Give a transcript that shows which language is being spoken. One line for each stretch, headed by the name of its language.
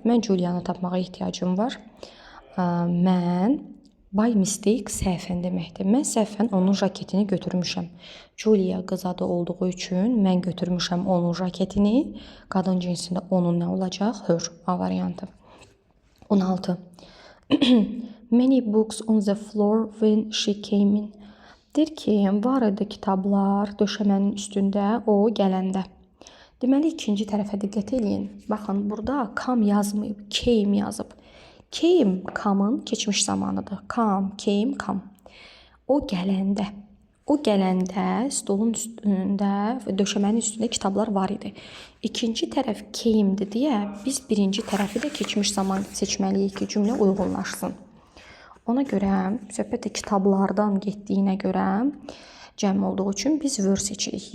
Azerbaijani: Mən Julia'nı tapmağa ehtiyacım var. Mən
English: by mistake
Azerbaijani: səhvən deməkdir. Mən səhvən onun jaketini götürmüşəm. Julia qız adı olduğu üçün mən götürmüşəm onun jaketini. Qadın cinsində onun nə olacaq? Her. A variantı. 16.
English: Many books on the floor when she came in.
Azerbaijani: Deyir ki, var idi kitablar döşəmənin üstündə o gələndə. Deməli, ikinci tərəfə diqqət edin. Baxın, burada come yazmayıb, came yazıb. Came, come'ın keçmiş zamanıdır. Come, came, come. O gələndə. O gələndə stolun üstündə və döşəmənin üstündə kitablar var idi. İkinci tərəf came'dir deyə biz birinci tərəfi də keçmiş zaman seçməliyik ki, cümlə uyğunlaşsın. Ona görə söhbət də kitablardan getdiyinə görə cəm olduğu üçün biz were seçirik.